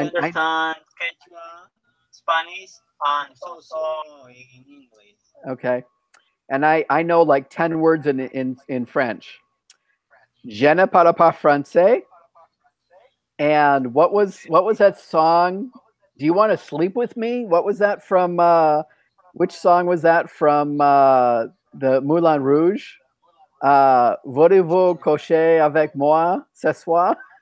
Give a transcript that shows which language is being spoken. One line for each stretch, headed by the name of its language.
English: understand Quechua, Spanish, and also in English. Okay. And I know like 10 words in French.
French: Je ne parle pas français.
English: And what was that song? Do you want to sleep with me? What was that from? Which song was that from? The Moulin Rouge.
French: Voulez-vous coucher avec moi ce soir?